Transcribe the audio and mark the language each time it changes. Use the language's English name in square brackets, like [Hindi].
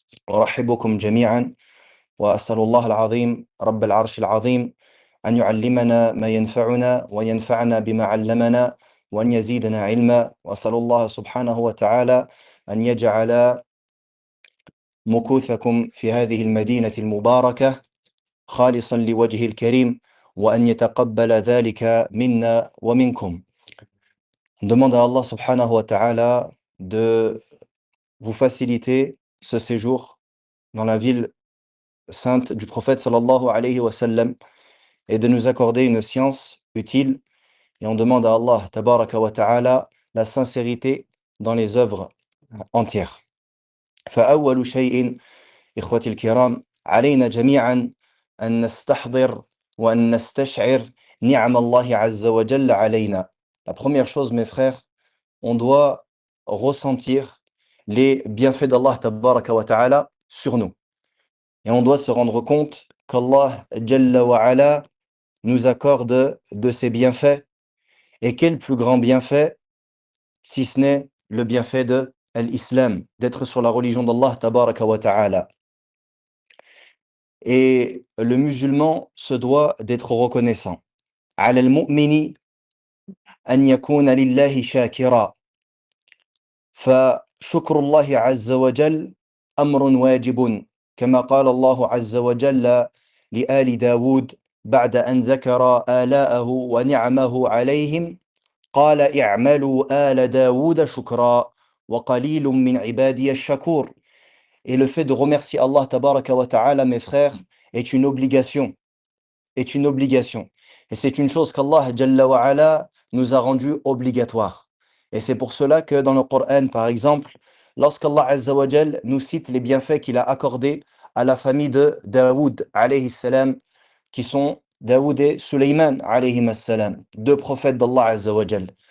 [Arabic] أرحبكم جميعا، وأسأل الله العظيم رب العرش العظيم أن يعلمنا ما ينفعنا وينفعنا بما علمنا وأن يزيدنا علما. وأسأل الله سبحانه وتعالى أن يجعل مكوثكم في هذه المدينة المباركة خالصا لوجهه الكريم، وأن يتقبل ذلك منا ومنكم. [French] On demande à Allah [Arabic] subhanahu wa ta'ala [French] de vous faciliter ce séjour dans la ville sainte du prophète [Arabic] sallallahu alayhi wa sallam [French] et de nous accorder une science utile. Et on demande à Allah [Arabic] tabaraka wa ta'ala [French] la sincérité dans les œuvres entières. [Arabic] فأول شيء إخوتي الكرام علينا جميعا أن نستحضر وأن نستشعر نعم الله عز وجل علينا. [French] La première chose, mes frères, on doit ressentir les bienfaits d'Allah [Arabic] tabaraka wa ta'ala [French] sur nous. Et on doit se rendre compte qu'Allah [Arabic] Jalla wa ala [French] nous accorde de ses bienfaits. Et quel plus grand bienfait, si ce n'est le bienfait de l'islam, d'être sur la religion d'Allah [Arabic] tabaraka wa ta'ala. [French] Et le musulman se doit d'être reconnaissant. [Arabic] على المؤمن أن يكون لله شاكرا. فشكر الله عز وجل أمر واجب، كما قال الله عز وجل لآل داود بعد أن ذكر آلاءه ونعمه عليهم قال اعملوا آل داود شكرا وقليل من عبادي الشكور. [French] Et le fait de remercier Allah [Arabic] tabaraka wa ta'ala, [French] mes frères, est une obligation. Est une obligation. Et c'est une chose qu'Allah [Arabic] Jalla wa ala [French] nous a rendu obligatoire. Et c'est pour cela que dans le Coran, par exemple, lorsqu'Allah [Arabic] Azza wa Jal [French] nous cite les bienfaits qu'il a accordés à la famille de Daoud [Arabic] alayhi salam, [French] qui sont Daoud et Suleyman alayhi salam, deux prophètes d'Allah Azza wa Jal.